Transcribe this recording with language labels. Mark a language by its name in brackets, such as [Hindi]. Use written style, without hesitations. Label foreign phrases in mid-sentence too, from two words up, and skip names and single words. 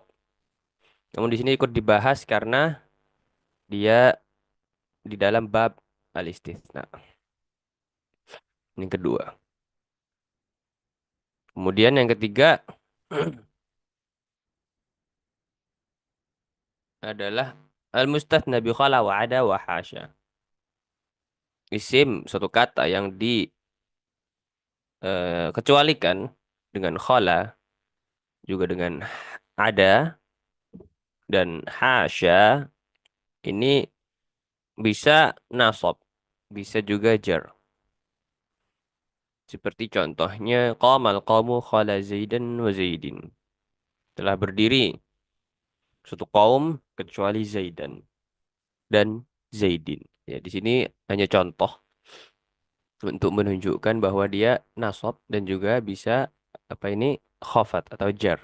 [Indonesian] Namun di sini ikut dibahas karena dia di dalam [Arabic] باب الاستثناء. [Indonesian] Ini kedua. Kemudian yang ketiga adalah [Arabic] المستثنى بخلا وعدا وحاشا. [Indonesian] Isim suatu kata yang dikecualikan dengan khala juga dengan ada dan hasya ini bisa nasab, bisa juga jar. Seperti contohnya [Arabic] قام القوم خلا زيدا وزيد. [Indonesian] Telah berdiri suatu kaum kecuali Zaidan dan Zaidin. Ya, di sini hanya contoh untuk menunjukkan bahwa dia nasab dan juga bisa apa ini khafat atau jar.